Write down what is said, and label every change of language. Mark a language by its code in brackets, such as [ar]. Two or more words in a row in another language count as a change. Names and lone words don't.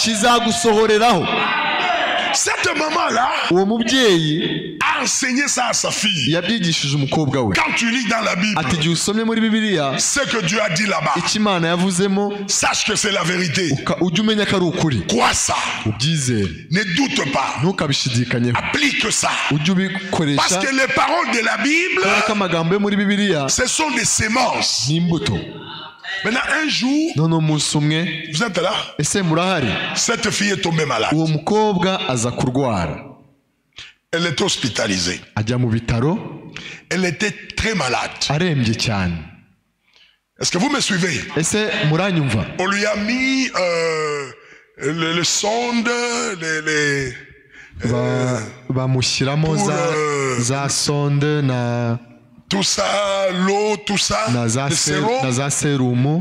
[rw] Kizagusohoreraho. [fr] Cette maman-là [rw] uwo mubyeyi [fr] a enseigné ça à sa fille. [rw] Yabyigishije umukobwa we. [fr] Quand tu lis dans la Bible, [rw] ati igihe usomye muri Bibiliya, [fr] ce que Dieu a dit là-bas, [rw] Imana yavuzemo, [fr] sache que c'est la vérité. [rw] Ujye umenya ko ari ukuri. [fr] Crois ça. [rw] Ubyizere. [fr] Ne doute pas. [rw] Ntukabishidikanyeho. [fr] Applique ça. [rw] Ujye ubikoresha. [fr] Parce que les paroles de la Bible, [rw] amagambo yo muri Bibiliya, [fr] ce sont des semences. [rw] Ni imbuto. [fr] Maintenant un jour, vous êtes là? Cette fille est tombée malade. Elle est hospitalisée. Elle était très malade. Est-ce que vous me suivez? On lui a mis le sonde, tout ça, l'eau, tout ça, le sérum.